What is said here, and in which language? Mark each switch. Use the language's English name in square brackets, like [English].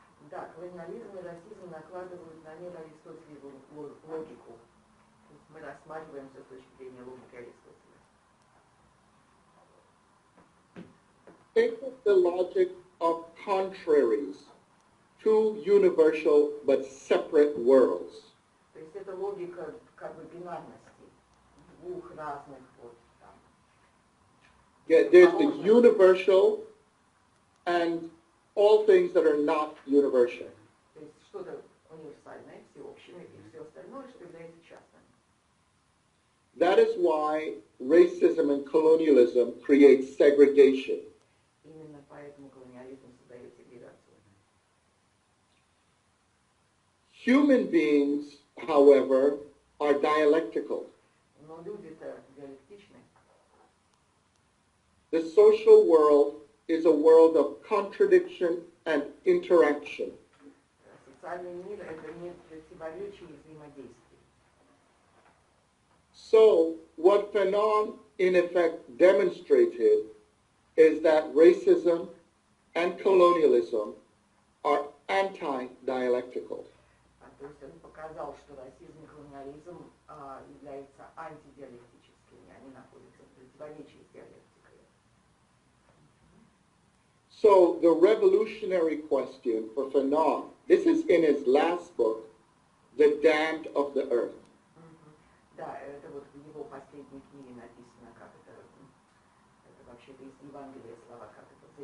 [Russian] Да, колониализм и расизм накладывают на мир Аристотелеву логику. Мы рассматриваем все с точки зрения логики Аристотеля. [English] Think of the logic of contraries, two universal but separate worlds. [Russian] То есть это логика как бы бинарности, двух разных вот там. [English] Yeah, there's the universal and all things that are not universal. [Russian] То есть что-то универсальное, всеобщее, и все остальное, что является частным. [English] That is why racism and colonialism create segregation. [Russian] Именно поэтому колониализм создает сегрегацию. [English] Human beings, however, are dialectical. [Russian] Но люди-то диалектичны. [English] The social world is a world of contradiction and interaction. [Russian] Социальный мир – это мир противоречий и взаимодействий. [English] So, what Fanon in effect demonstrated is that racism and colonialism are anti-dialectical. [Russian] То есть он показал, что расизм и колониализм являются антидиалектическими, они находятся в противоречии с диалектикой. [English] So the revolutionary question for Fanon, this is in his last book, The Damned of the Earth. [Russian] Да, это вот в его последней книге написано, как это вообще-то из Евангелия слова, как это